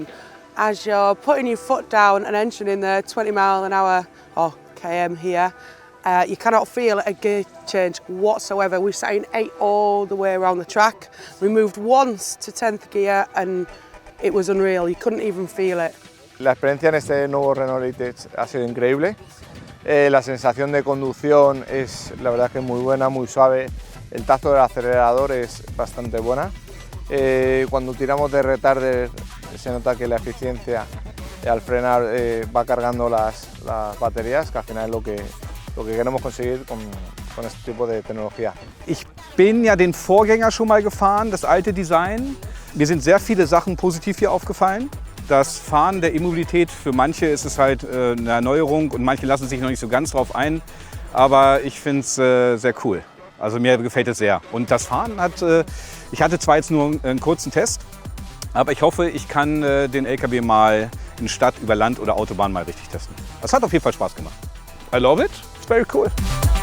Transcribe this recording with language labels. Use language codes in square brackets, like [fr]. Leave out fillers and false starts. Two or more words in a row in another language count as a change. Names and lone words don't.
[en] As you're putting your foot down and entering the 20 mile an hour, or km here, you cannot feel a gear change whatsoever. We sat in 8 all the way around the track. We moved once to 10th gear and it was unreal, you couldn't even feel it. [es] La experiencia en este nuevo Renault Elite ha sido increíble. La sensación de conducción es la verdad que muy buena, muy suave. El tacto del acelerador es bastante buena. Cuando tiramos de retarder se nota que la eficiencia al frenar va cargando las baterías, que al final es lo que queremos conseguir con este tipo de tecnología. [de] Ich bin ja den Vorgänger schon mal gefahren, das alte Design. Mir sind sehr viele Sachen positiv hier aufgefallen. Das Fahren der E-Mobilität, für manche ist es halt eine Erneuerung und manche lassen sich noch nicht so ganz drauf ein. Aber ich finde es sehr cool. Also mir gefällt es sehr. Und das Fahren hat, ich hatte zwar jetzt nur einen kurzen Test, aber ich hoffe, ich kann den LKW mal in Stadt, über Land oder Autobahn mal richtig testen. Das hat auf jeden Fall Spaß gemacht. [en] I love it. It's very cool.